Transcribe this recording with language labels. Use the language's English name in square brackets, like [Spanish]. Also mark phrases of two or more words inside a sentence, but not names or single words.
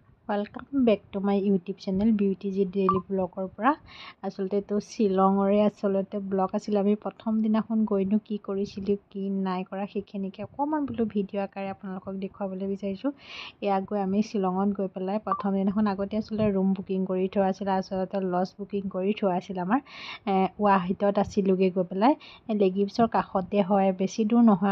[English] welcome back to my YouTube channel [Assamese] बिउटी डेली ब्लगर পৰা আসলতে তো শিলঙৰে আসলতে ব্লগ আছিল আমি প্ৰথম দিনাখন গৈনো কি কৰিছিলো কি নাই কৰা সেইখিনিকে অকমান বলো ভিডিও আকাৰে আপোনালোকক দেখুৱাবলৈ বিচাৰিছো এয়া গৈ আমি শিলঙত গৈ পেলাই প্ৰথম দিনাখন আগতে আসলতে ৰুম বুকিং কৰি থোৱা আছিল আসলতে লজ বুকিং কৰি থোৱা আছিল আমাৰ ওয়াহিতত আছিলগে গৈ পেলাই লেগিমছৰ কাষতে হয় বেছি দূৰ নহয়